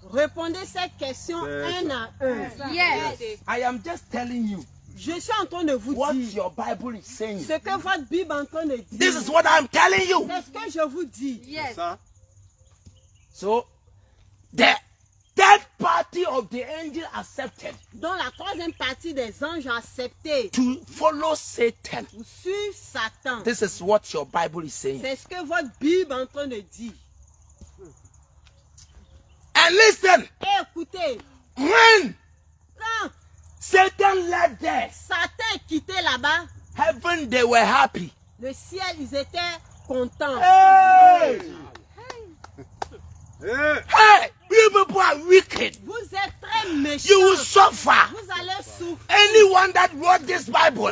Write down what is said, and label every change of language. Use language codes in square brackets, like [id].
[fr] Répondez cette question un à un. [en] Yes. I am just telling you [fr] Je suis en train de vous [en] what [fr] dire [en] your Bible is saying. [fr] ce que votre Bible est en train de dire. [en] This is what I'm telling you. [fr] C'est ce que je vous dis. [en] Yes. [fr] Ça? [en] So, the third party of the angel accepted [fr] Donc la troisième partie des anges ont accepté [en] to follow Satan. [fr] pour suivre Satan. [en] This is what your Bible is saying. [fr] C'est ce que votre Bible est en train de dire. [en] And listen, [fr] Et écoutez, [en] when [fr] quand [en] Satan left there, [fr] Satan est quitté là-bas, [en] heaven they were happy. [fr] le ciel, ils étaient contents. [en] Hey, Eh. hey, you people are wicked. [fr] Vous êtes très [en] You will [fr] méchants. [en] suffer. [fr] Vous allez souffrir. [en] Anyone that wrote this Bible,